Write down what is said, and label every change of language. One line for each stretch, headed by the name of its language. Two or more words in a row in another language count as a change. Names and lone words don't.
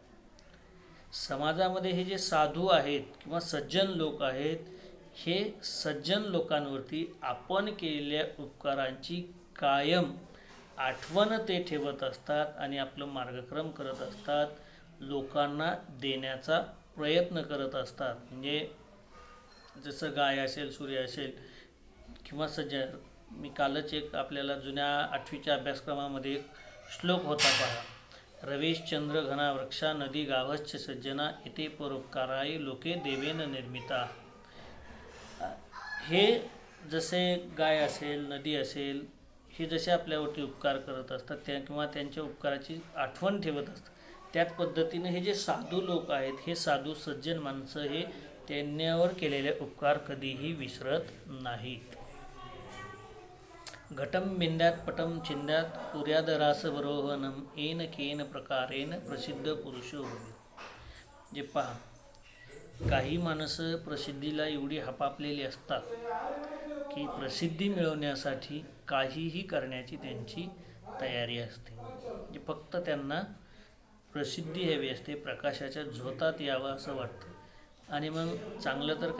Marathi: समाजामध्ये हे जे साधू आहेत किंवा सज्जन लोक आहेत हे सज्जन लोकांवरती आपण केलेल्या उपकारांची कायम आठवण ते ठेवत असतात आणि आपलं मार्गक्रम करत असतात, लोकांना देण्याचा प्रयत्न करत असतात. म्हणजे जसं गाय असेल, सूर्य असेल किंवा सज्जन. मी कालच एक आपल्याला जुन्या 8वीच्या अभ्यासक्रमामध्ये एक श्लोक होता पहा.
Sanskrit: रवीशचंद्र घना वृक्षा नदी गावश्च सज्जना इथे परोपकाराय लोके देवेन निर्मिता.
Marathi: हे जसे गाय असेल, नदी असेल, हे जसे आपल्यावरती उपकार करत असतात त्या किंवा त्यांच्या उपकाराची आठवण ठेवत असतात, त्याच पद्धतीने हे जे साधू लोक आहेत हे साधू सज्जन माणसं हे त्यांच्यावर केलेले उपकार कधीही विसरत नाहीत.
Sanskrit: घटम बिंद्यात पटम चिंद्यात कुर्याद रासवरोहनम येन केन प्रकारेन प्रसिद्ध पुरुषो होईल.
Marathi: जे पहा, काही माणसं प्रसिद्धीला एवढी हपापलेली असतात की प्रसिद्धी मिळवण्यासाठी काहीही करण्याची त्यांची तयारी असते. जे फक्त त्यांना प्रसिद्धी हवी असते, प्रकाशाच्या झोतात यावं असं वाटतं आणि मग चांगलं तर